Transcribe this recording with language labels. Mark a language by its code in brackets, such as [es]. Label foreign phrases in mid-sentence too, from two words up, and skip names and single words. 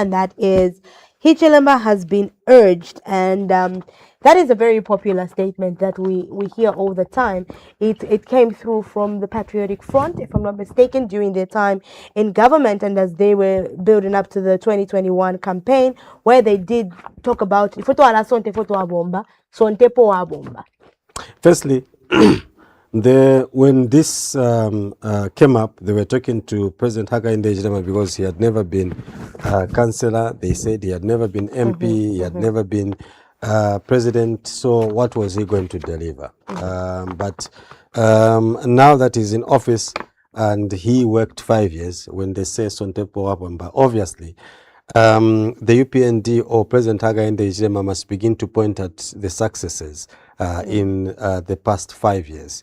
[en] And that is Hichilema has been urged, and that is a very popular statement that we hear all the time. It came through from the Patriotic Front, if I'm not mistaken, during their time in government, and as they were building up to the 2021 campaign, where they did talk about [bem] ifoto ala sonte foto abomba, sonte po abomba. [en] Firstly, when this came up, they were talking to President Hakainde Hichilema because he had never been councillor. They said he had never been MP, he had never been president. So what was he going to deliver? But now that he's in office and he worked 5 years, when they say [bem] Sontepo Wabamba, [en] obviously the UPND or President Hakainde Hichilema must begin to point at the successes in the past 5 years.